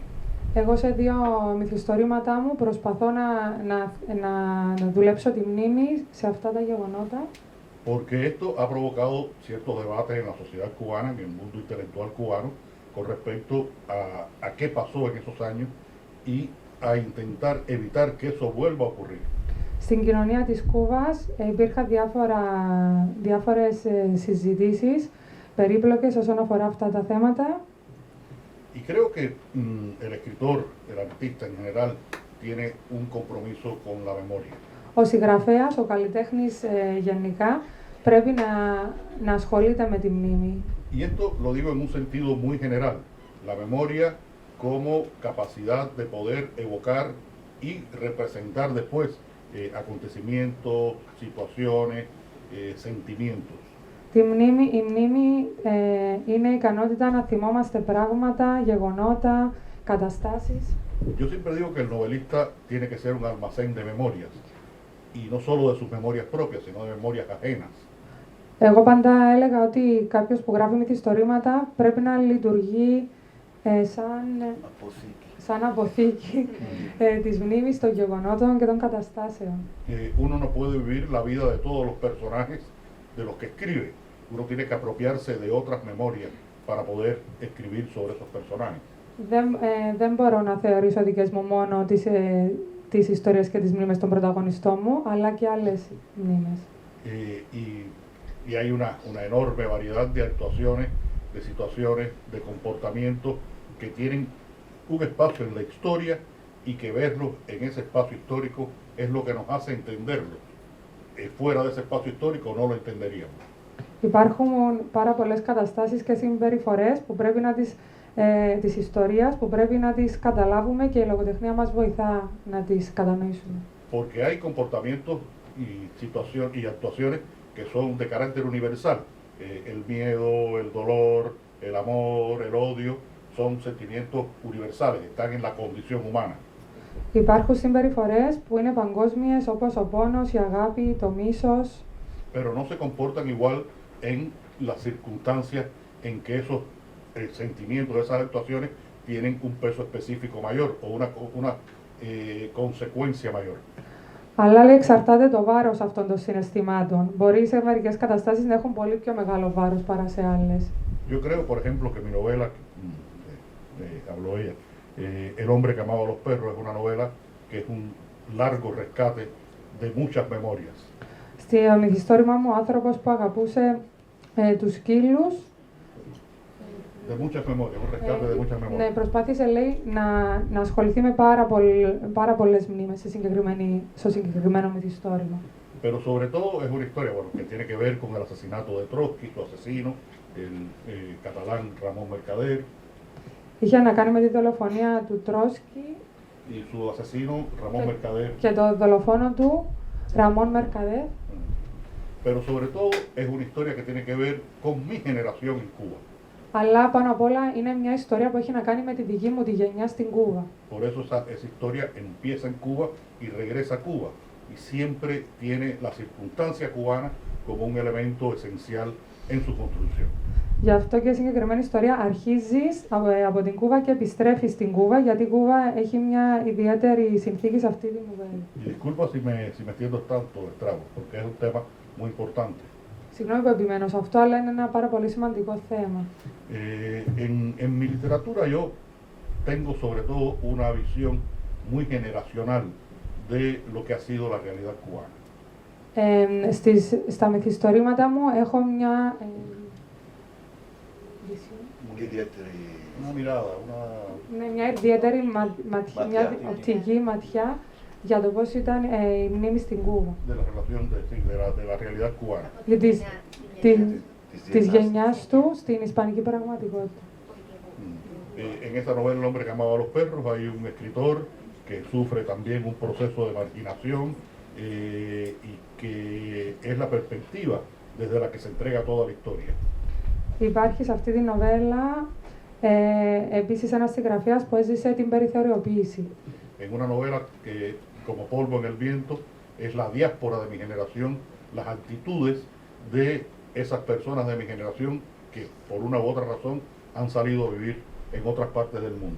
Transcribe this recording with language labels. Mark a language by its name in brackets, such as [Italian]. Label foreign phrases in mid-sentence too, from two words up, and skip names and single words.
[Greek] Εγώ σε δύο μυθιστορήματά μου προσπαθώ να δουλέψω τη μνήμη σε αυτά τα γεγονότα. [Spanish] Porque esto ha provocado ciertos debates en la sociedad cubana, en el mundo intelectual cubano, con respecto a qué pasó en esos años y a intentar evitar que eso vuelva a ocurrir. [Greek] Στην κοινωνία της Κούβας υπήρχαν διάφορες συζητήσεις περίπλοκες όσον αφορά αυτά τα θέματα. [Spanish] Y creo que el escritor, el artista en general, tiene un compromiso con la memoria. [Greek] Ο συγγραφέας, ο καλλιτέχνης γενικά, πρέπει να ασχολείται με τη μνήμη. [Spanish] Y esto lo digo en un sentido muy general. La memoria como capacidad de poder evocar y representar después acontecimientos, situaciones, sentimientos. [Greek] Η μνήμη είναι η ικανότητα να θυμόμαστε πράγματα, γεγονότα, καταστάσεις. [Spanish] Yo siempre digo que el novelista tiene que ser un almacén de memorias, y no solo de sus memorias propias, sino de memorias ajenas. [Greek] Εγώ πάντα έλεγα ότι κάποιος που γράφει μυθιστορήματα πρέπει να λειτουργεί σαν αποθήκη της μνήμης των γεγονότων και των καταστάσεων. [Spanish] Uno no puede vivir la vida de todos los personajes de los que escribe. Uno tiene que apropiarse de otras memorias para poder escribir sobre esos personajes. [Greek] Δεν μπορώ να θεωρήσω δικές μου μόνο τις ιστορίες και τις μνήμες των πρωταγωνιστών μου, αλλά και άλλες μνήμες. [Spanish] Y hay una enorme variedad de actuaciones, de situaciones, de comportamientos que tienen un espacio en la historia y que verlos en ese espacio histórico es lo que nos hace entenderlo. Fuera de ese espacio histórico no lo entenderíamos. [Greek] Υπάρχουν πάρα πολλές καταστάσεις και συμπεριφορές που πρέπει της ιστορίας που πρέπει να τις καταλάβουμε και η λογοτεχνία μας βοηθά να τις κατανοήσουμε. [Spanish] Porque hay comportamientos y actuaciones que son de carácter universal. El miedo, el dolor, el amor, el odio, son sentimientos universales, están en la condición humana. [Greek] Υπάρχουν συμπεριφορές που είναι παγκόσμιες, όπως ο πόνος, η αγάπη, το μίσος. [Spanish] Pero no se comportan igual en las circunstancias en que esos sentimientos, esas actuaciones tienen un peso específico mayor o una consecuencia mayor. [Greek] Αλλά λέει, εξαρτάται το βάρος αυτών των συναισθημάτων. Μπορεί σε μερικές καταστάσεις να έχουν πολύ πιο μεγάλο βάρος παρά σε άλλες. [Spanish] Yo creo, por ejemplo, que mi novela, habló ella, El hombre que amaba a los perros, es una novela que es un largo rescate de muchas memorias. [Greek] Στο μυθιστόρημα μου, ο άνθρωπος που αγαπούσε τους σκύλους, [Spanish] De muchas memorias, un rescate de muchas memorias. [Greek] Ναι, προσπάθησε, λέει, να ασχοληθεί με πάρα πολλές μνήμες στο συγκεκριμένο μυθιστόρημα. [Spanish] Pero sobre todo es una historia, bueno, que tiene que ver con el asesinato de Trotsky, su asesino, el catalán Ramón Mercader. [Greek] Είχε να κάνει με τη δολοφονία του Τρόσκι. [Spanish] y su asesino, Ramón Mercader. [Greek] Και το δολοφόνο του, [Spanish] Ramón Mercader. Pero sobre todo es una historia que tiene que ver con mi generación en Cuba. [Greek] Αλλά πάνω απ' όλα είναι μια ιστορία που έχει να κάνει με τη δική μου τη γενιά στην Κούβα. [Spanish] Por eso esa historia empieza en Cuba y regresa a Cuba. Y siempre tiene la circunstancia cubana como un elemento esencial en su construcción. [Greek] Γι' αυτό και η συγκεκριμένη ιστορία αρχίζει από την Κούβα και επιστρέφει στην Κούβα, γιατί η Κούβα έχει μια ιδιαίτερη συνθήκη σε αυτή την νουβέλα. [Spanish] Y disculpa si me extiendo tanto, Estrago, porque es un tema muy importante. [Greek] Συγγνώμη που επιμένω σε αυτό, αλλά είναι ένα πάρα πολύ σημαντικό θέμα. [Spanish] En mi literatura yo tengo sobre todo una visión muy generacional de lo que ha sido la realidad cubana. [Greek] Στα μυθιστορήματα μου έχω μια [Spanish] Una mirada, [Greek] μια ιδιαίτερη μια οπτική ματιά για το πώς ήταν η μνήμη στην Κούβα. [Spanish] de la relación de la realidad cubana. [Greek] Για της γενιάς του στην ισπανική πραγματικότητα. [Spanish] En esta novela El hombre que amaba a los perros hay un escritor que sufre también un proceso de marginación y que es la perspectiva desde la que se entrega toda la historia. [Greek] Υπάρχει σε αυτή τη νοβέλα επίσης ένας συγγραφέας που έζησε την περιθωριοποίηση. [Spanish] En una novela que, como polvo en el viento, es la diáspora de mi generación, las actitudes de esas personas de mi generación que por una u otra razón han salido a vivir en otras partes del mundo.